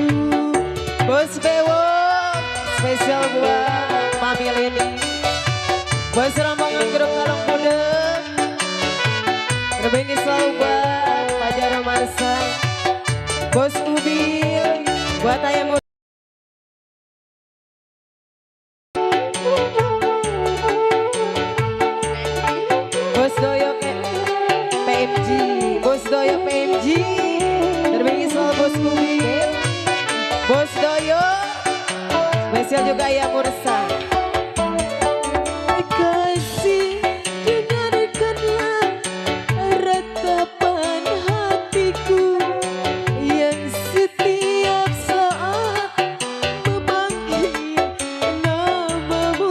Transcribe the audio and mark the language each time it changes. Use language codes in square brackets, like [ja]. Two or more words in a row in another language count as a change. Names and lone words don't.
[id] Bos Bewo, spesial buat Mami Leni. Buat serombongan grup Kalong Muda. Lebih ini selalu buat Pak Jaro Marsa. Bos Ubil, buat Ayah Muda. Bos Doyo PMG, Bos Doyo PMG, terbengi soal Bos Kubi, Bos Doyo, spesial juga Ayah Mursa. Kasih, dengarkanlah ratapan hatiku yang setiap saat memanggil namamu.